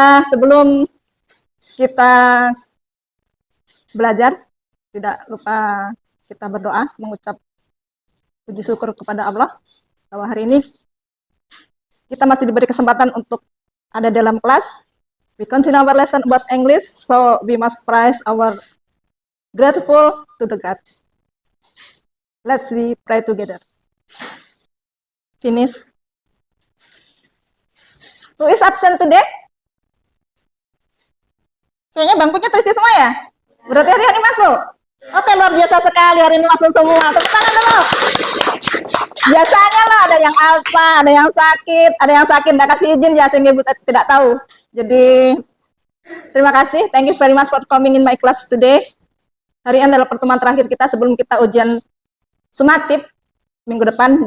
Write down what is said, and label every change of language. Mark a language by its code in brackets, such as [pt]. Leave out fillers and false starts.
[id] Sebelum kita belajar, tidak lupa kita berdoa, mengucap puji syukur kepada Allah bahwa hari ini kita masih diberi kesempatan untuk ada dalam kelas. [en] We continue our lesson about English, so we must praise our grateful to the God. Let's we pray together. Finish. Who is absent today? [id] Kayaknya bangkunya terisi semua ya? Berarti hari ini masuk? Oke, luar biasa sekali, hari ini masuk semua. Tepuk tangan dulu. Biasanya lah ada yang alfa, ada yang sakit nggak kasih izin ya sehingga ibu tidak tahu. Jadi terima kasih, [en] thank you very much for coming in my class today. [id] Hari ini adalah pertemuan terakhir kita sebelum kita ujian sumatif minggu depan.